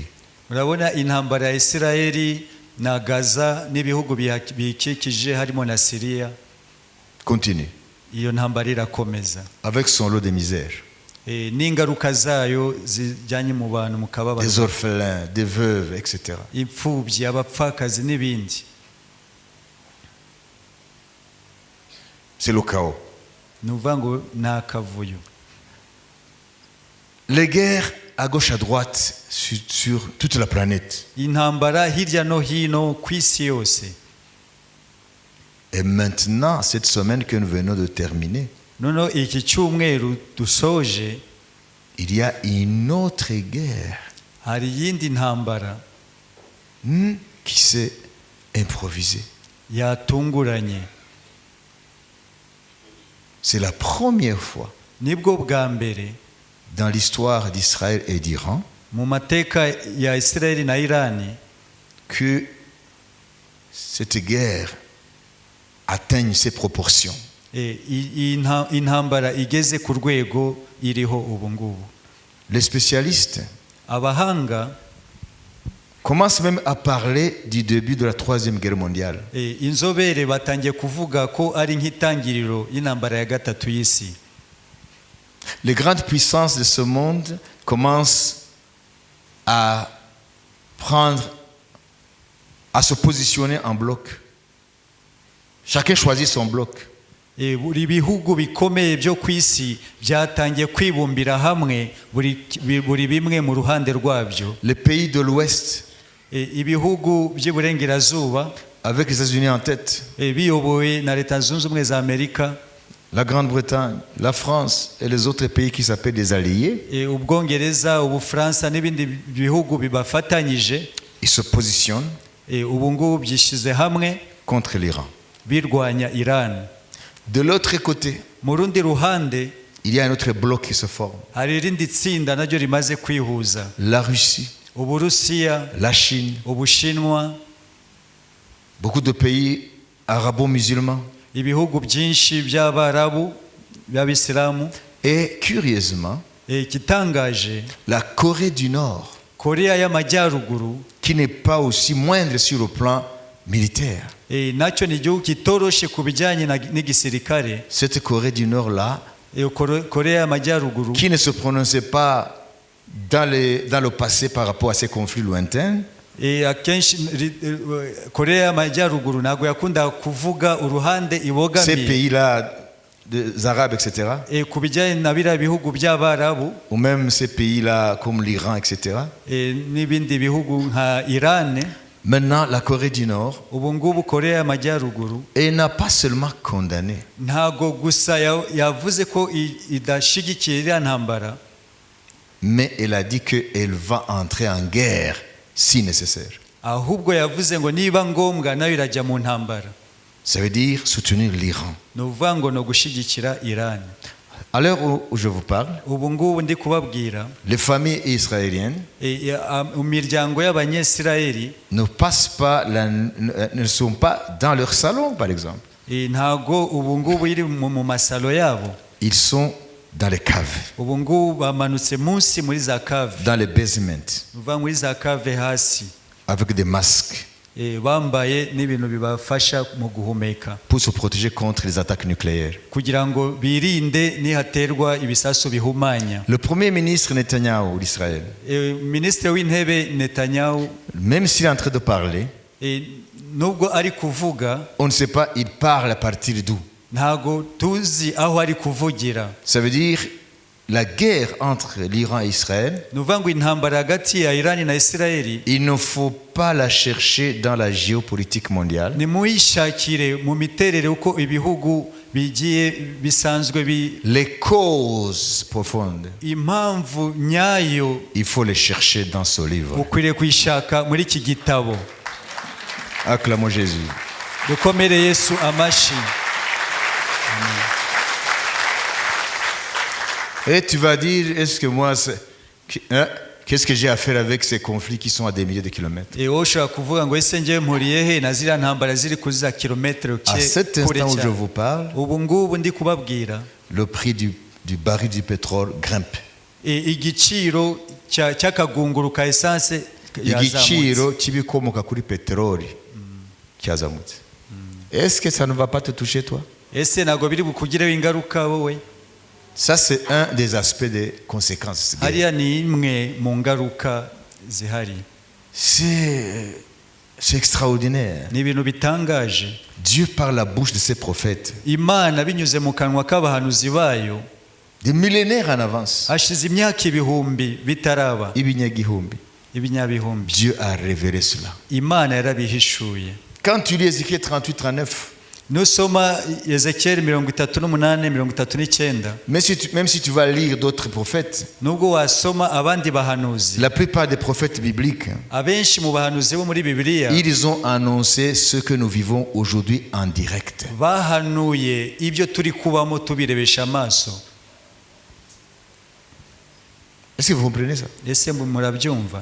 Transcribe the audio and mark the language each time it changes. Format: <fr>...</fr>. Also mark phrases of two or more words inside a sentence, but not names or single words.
<rw>Murabona intambara ya Isirayeli na Gaza n'ibihugu bikikije harimo na Syria.</rw> <fr>Continue.</fr> <rw>Iyo ntambara irakomeza.</rw> <fr>Avec son lot de misère.</fr> <rw>n'ingaruka zayo zijyanye mu bantu mu kababaro,</rw> <fr>des orphelins, des veuves, etc.</fr> <rw>imfubyi, abapfakazi n'ibindi.</rw> <fr>C'est le chaos.</fr> <rw>Ni ukuvuga ngo ni akavuyo.</rw> <fr>Les guerres à gauche, à droite, sur toute la planète.</fr> <rw>Intambara hirya no hino ku isi yose.</rw> <fr>Et maintenant, cette semaine que nous venons de terminer,</fr> <rw>Noneho iki cyumweru dusoje,</rw> <fr>il y a une autre guerre</fr> <rw>hari iyindi ntambara</rw> <fr>qui s'est improvisée.</fr> <rw>yatunguranye.</rw> <fr>C'est la première fois</fr> <rw>Nibwo bwa mbere</rw> <fr>dans l'histoire d'Israël et d'Iran</fr> <rw>mu mateka ya Israeli na Irani</rw> <fr>que cette guerre atteigne ses proportions.</fr> <rw>intambara igeze ku rwego iriho ubu ngubu.</rw> <fr>Les spécialistes</fr> <rw>Abahanga</rw> <fr>commencent même à parler du début de la Troisième Guerre mondiale.</fr> <rw>inzobere batangiye kuvuga ko ari nk'itangiriro y'intambara ya gatatu y'isi.</rw> <fr>Les grandes puissances de ce monde commencent à se positionner en bloc. Chacun choisit son bloc.</fr> <rw>Buri bihugu bikomeye byo ku isi byatangiye kwibumbira hamwe, buri bimwe mu ruhande rwabyo.</rw> <fr>Les pays de l'Ouest,</fr> <rw>ibihugu by'iburengerazuba</rw> <fr>avec les États-Unis en tête,</fr> <rw>biyobowe na Leta Zunze Ubumwe za Amerika,</rw> <fr>la Grande-Bretagne, la France et les autres pays qui s'appellent des alliés,</fr> <rw>Ubwongereza, Ubufaransa n'ibindi bihugu bibafatanyije,</rw> <fr>ils se positionnent</fr> <rw>ubu ngubu byishyize hamwe</rw> <fr>contre l'Iran.</fr> <rw>birwanya Iran.</rw> <fr>De l'autre côté,</fr> <rw>Mu rundi ruhande</rw> <fr>il y a un autre bloc qui se forme.</fr> <rw>hari irindi tsinda naryo rimaze kwihuza:</rw> <fr>La Russie,</fr> <rw>Uburusiya,</rw> <fr>la Chine,</fr> <rw>Ubushinwa,</rw> <fr>beaucoup de pays arabo-musulmans.</fr> <rw>ibihugu byinshi by'Abarabu by'Abisilamu.</rw> <fr>Et curieusement,</fr> <rw>Igitangaje,</rw> <fr>la Corée du Nord,</fr> <rw>Korea y'Amajyaruguru,</rw> <fr>qui n'est pas aussi moindre sur le plan militaire.</fr> <rw>nacyo ni igihugu kitoroshe ku bijyanye n'igisirikare.</rw> <fr>Cette Corée du Nord-là,</fr> <rw>Korea y'Amajyaruguru,</rw> <fr>qui ne se prononçait pas dans le passé par rapport à ces conflits lointains,</fr> <rw>akenshi Korea y'Amajyaruguru ntabwo yakundaga kuvuga uruhande</rw> <fr>ces</fr> <rw>ibogamiye</rw> <fr>pays-là, des Arabes, etc.,</fr> <rw>ku bijyanye na biriya bihugu by'Abarabu,</rw> <fr>ou même ces pays-là comme l'Iran, etc.</fr> <rw>n'ibindi bihugu nka Iran.</rw> <fr>Maintenant, la Corée du Nord,</fr> <rw>Ubu ngubu Korea y'Amajyaruguru</rw> <fr>elle n'a pas seulement condamné,</fr> <rw>ntabwo gusa yavuze ko idashyigikiye iriya ntambara,</rw> <fr>mais elle a dit qu'elle va entrer en guerre si nécessaire.</fr> <rw>ahubwo yavuze ngo niba ngombwa nayo irajya mu ntambara.</rw> <fr>Ça veut dire soutenir l'Iran.</fr> <rw>Ni ukuvuga ngo ni ugushyigikira Iran.</rw> <fr>À l'heure où je vous parle,</fr> <rw>Ubu ngubu ndi kubabwira,</rw> <fr>les familles israéliennes</fr> <rw>imiryango y'Abanyesirayeli</rw> <fr>ne sont pas dans leur salon, par exemple.</fr> <rw>ntago ubu ngubu iri mu masalo yabo.</rw> <fr>Ils sont dans les caves,</fr> <rw>Ubu ngubu bamanutse munsi muri za cave,</rw> <fr>dans les basements,</fr> <rw>uva muri za cave hasi,</rw> <fr>avec des masques</fr> <rw>bambaye n'ibintu bibafasha mu guhumeka</rw> <fr>pour se protéger contre les attaques nucléaires.</fr> <rw>kugira ngo birinde nihaterwa ibisasu bihumanya.</rw> <fr>Le premier ministre Netanyahou d'Israël,</fr> <rw>Minisitiri w'intebe Netanyahu,</rw> <fr>même s'il est en train de parler,</fr> <rw>nubwo ari kuvuga,</rw> <fr>on ne sait pas il parle à partir d'où.</fr> <rw>ntago tuzi aho ari kuvugira.</rw> <fr>Ça veut dire la guerre entre l'Iran et Israël,</fr> <rw>Ni ukuvuga ngo intambara hagati ya Irani na Isirayeli</rw> <fr>il ne faut pas la chercher dans la géopolitique mondiale.</fr> <rw>nimuyishakire mu miterere uko ibihugu bigiye bisanzwe</rw> <fr>Les causes profondes,</fr> <rw>impamvu nyayo</rw> <fr>il faut les chercher dans ce livre.</fr> <rw>ukwiriye kuyishaka muri iki gitabo.</rw> <fr>Acclamons Jésus.</fr> <rw>Dukomere Yesu amashi.</rw> <fr>Et tu vas dire, est-ce que moi, qu'est-ce que j'ai à faire avec ces conflits qui sont à des milliers de kilomètres?</fr> <rw>Wowe ushobora kuvuga ngo ese njyewe mpuriye he na ziriya ntambara ziri kuri za kilometero</rw> <fr>À cet</fr> <rw>kure</rw> <fr>instant où je</fr> <rw>cyane.</rw> <fr>vous parle,</fr> <rw>Ubu ngubu ndi kubabwira,</rw> <fr>le prix du baril du pétrole grimpe.</fr> <rw>igiciro cy'akagunguru ka esanse Igiciro cy'ibikomoka kuri peteroli cyazamutse.</rw> <fr>Est-ce que ça ne va pas te toucher toi?</fr> <rw>ese ntabwo biri bukugireho ingaruka wowe?</rw> <fr>Ça, c'est un des aspects des conséquences.</fr> <rw>hariya ni imwe mu ngaruka zihari.</rw> <fr>C'est extraordinaire.</fr> <rw>Ni ibintu bitangaje.</rw> <fr>Dieu, par la bouche de ses prophètes,</fr> <rw>Imana binyuze mu kanwa k'abahanuzi bayo</rw> <fr>des millénaires en avance,</fr> <rw>hashize imyaka ibihumbi bitaraba, ibinyagihumbi, ibinyabihumbi,</rw> <fr>Dieu a révélé cela.</fr> <rw>Imana yarabihishuye.</rw> <fr>Quand tu lis Ézéchiel 38-39,</fr> <rw>nusoma Ezekiyeli 38:39,</rw> <fr>même si tu vas lire d'autres prophètes,</fr> <rw>nubwo wasoma abandi bahanuzi,</rw> <fr>la plupart des prophètes bibliques,</fr> <rw>abenshi mu bahanuzi bo muri Bibiliya</rw> <fr>ils ont annoncé ce que nous vivons aujourd'hui en direct.</fr> <rw>bahanuye ibyo turi kubamo tubirebesha amaso.</rw> <fr>Est-ce que vous comprenez ça?</fr> <rw>Ese murabyumva?</rw>